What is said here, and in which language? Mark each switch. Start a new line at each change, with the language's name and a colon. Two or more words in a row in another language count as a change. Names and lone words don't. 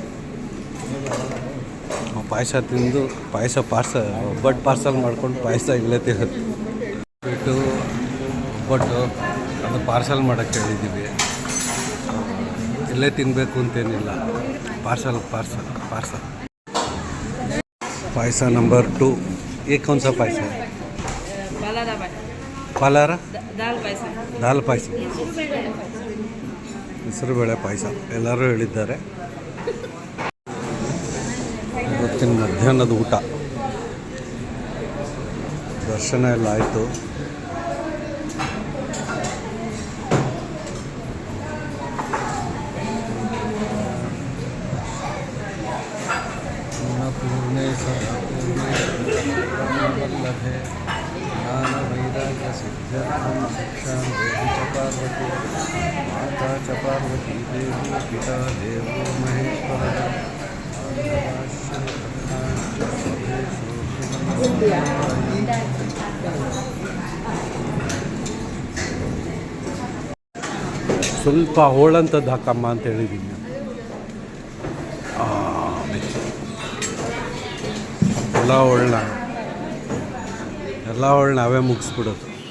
Kannada: ಪಾಯಸ ತಿಂದು ಒಬ್ಬಟ್ಟು ಪಾರ್ಸಲ್ ಮಾಡ್ಕೊಂಡು ಪಾಯಸ ಇಲ್ಲೇ ತಿನ್ನೋದು. ಬಿಟ್ಟು ಒಬ್ಬಟ್ಟು ಅದು ಪಾರ್ಸಲ್ ಮಾಡೋಕ್ಕೆ ಹೇಳಿದ್ದೀವಿ. ಇಲ್ಲೇ ತಿನ್ನಬೇಕು ಅಂತೇನಿಲ್ಲ. ಪಾರ್ಸಲ್. ಪಾಯಸ ನಂಬರ್ 2.
Hindi: ये कौन सा पायस है?
Kannada: ಪಾಲಾರ ದಾಲ್ ಪಾಯಸ. ಹೆಸರುಬೇಳೆ ಪಾಯಸ ಎಲ್ಲರೂ ಹೇಳಿದ್ದಾರೆ. ಇವತ್ತಿನ ಮಧ್ಯಾಹ್ನದ ಊಟ. ದರ್ಶನ ಎಲ್ಲ ಆಯಿತು.
Sanskrit: ಪೂರ್ಣೆ ವಲ್ಲಭೆ ಜ್ಞಾನ ವೈರಾಗ್ಯ ಸಿದ್ಧಾರ್ಥಂ ಶಿಕ್ಷಾಂ ದೇವಿ ಚ ಪಾರ್ವತಿ ಮಾತಾ ಚ ಪಾರ್ವತಿ ದೇವಿ ಪಿತಾ ದೇವೋ ಮಹೇಶ್ವರ.
Kannada: ಸ್ವಲ್ಪ ಹೋಳಂಥದ್ದು ಹಾಕಮ್ಮ ಅಂತ ಹೇಳಿದ್ದೀನಿ. ಎಲ್ಲ ಹೋಳು ನಾವೇ ಮುಗಿಸ್ಬಿಡೋದು.